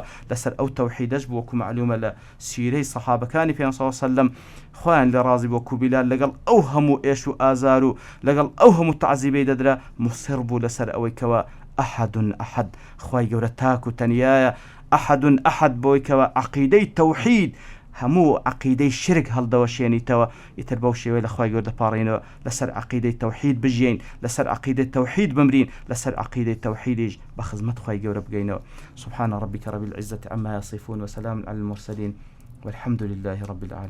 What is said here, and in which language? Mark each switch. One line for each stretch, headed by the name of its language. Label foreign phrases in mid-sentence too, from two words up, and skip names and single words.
Central Kurdish: لەسەر ئەو تەوحیدەش بوو وەکو معلومە لە سیرەی سەحابەکانی پێغەمبەر
Arabic: صلی الله علیه وسلم
Central Kurdish: خوایان لە ڕازی بۆ کوبیلال لەگەڵ ئەو هەموو ئێش و ئازار و لەگەڵ ئەو هەموو تعزیبەی دەدرا مصر بوو لەسەر ئەوەی کەوە ئەحەد ئەحەد، خوای گەورە تاک و تەنیایە، ئەحەد ئەحەد بۆی کەوە عەقیدەی تەوحید هەموو عەقیدەی شرک هەڵدەوەشێنیتەوە. ئیتر بەو شێوەیە لە خوای گەورە دەپاڕێنەوە، لەسەر عەقیدەی تەوحید بژین، لەسەر عەقیدەی تەوحید بمرین، لەسەر عەقیدەی تەوحیدیش بە خزمەت خوای گەورە بگەینەوە.
Arabic: سبحان ربك رب العزة عما يصفون وسلام على المرسلين والحمد لله رب العالمين.